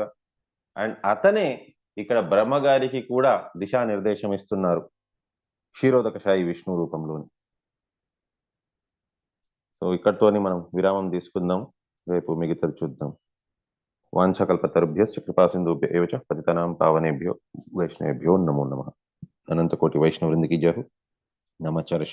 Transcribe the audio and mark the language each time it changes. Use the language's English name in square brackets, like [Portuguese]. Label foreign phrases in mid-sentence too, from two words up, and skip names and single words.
[Telugu] అండ్ అతనే ఇక్కడ బ్రహ్మగారికి కూడా దిశా నిర్దేశం ఇస్తున్నారు క్షీరోదకశాయి విష్ణు రూపంలోని. సో ఇక్కడితోని మనం విరామం తీసుకుందాం, రేపు మిగతాది చూద్దాం. [Sanskrit] వాంఛకల్పతరుభ్యశ్చ కృపాసింధుభ్య ఏవ చ పతితానాం పావనేభ్యో వైష్ణవేభ్యో నమో నమః. [Telugu] అనంతకోటి వైష్ణవ వృందికి జయ. నమః.